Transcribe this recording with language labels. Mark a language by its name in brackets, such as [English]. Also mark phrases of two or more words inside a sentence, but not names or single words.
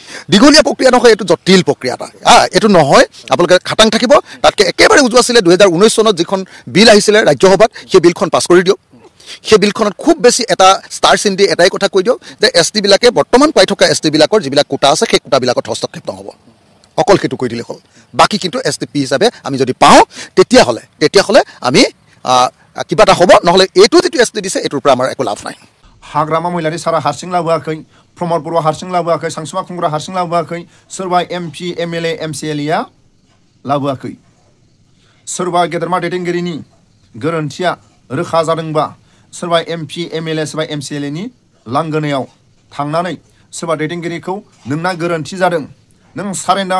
[Assamese] দীঘলীয়া প্ৰক্ৰিয়া নহয় এইটো জটিল প্ৰক্ৰিয়া এটা এইটো নহয় আপোনালোকে খাটাং থাকিব তাতকৈ একেবাৰে উজু আছিলে 2019 চনত যিখন বিল আহিছিলে ৰাজ্যসভাত সেই বিলখন পাছ কৰি দিয়ক সেই বিলখনত খুব বেছি এটা ষ্টাৰ চিন দি এটাই কথা কৈ দিয়ক যে এছ টিবিলাকে বৰ্তমান পাই থকা এছ টিবিলাকৰ যিবিলাক কোটা আছে সেই কোটাবিলাকত হস্তক্ষেপ নহ'ব অকল সেইটো কৈ দিলে হ'ল বাকী কিন্তু এছ টি পি হিচাপে আমি যদি পাওঁ তেতিয়াহ'লে আমি কিবা এটা হ'ব নহ'লে এইটো যিটো এছ টি দিছে এইটোৰ পৰা আমাৰ একো লাভ নাই [Bodo] हाग्रामा महिलारि सारा हारसिं लाबोआखै प्रमद बर' हारसिं लाबोआखै सानसुमा खुंग्रा हारसिं लाबोआखै सोरबा एमपि एमएलए एमसिएलएआ लाबोआखै सोरबा गेदेरमा दैदेनगिरिनि गोरोन्थिया रोखा जादोंबा सोरबा एमपि एमएलए सोरबा एमसिएलएनि लांगोनायाव थांनानै सोरबा दैदेनगिरिखौ नोंना गोरोन्थि जादों नों सारेन्डार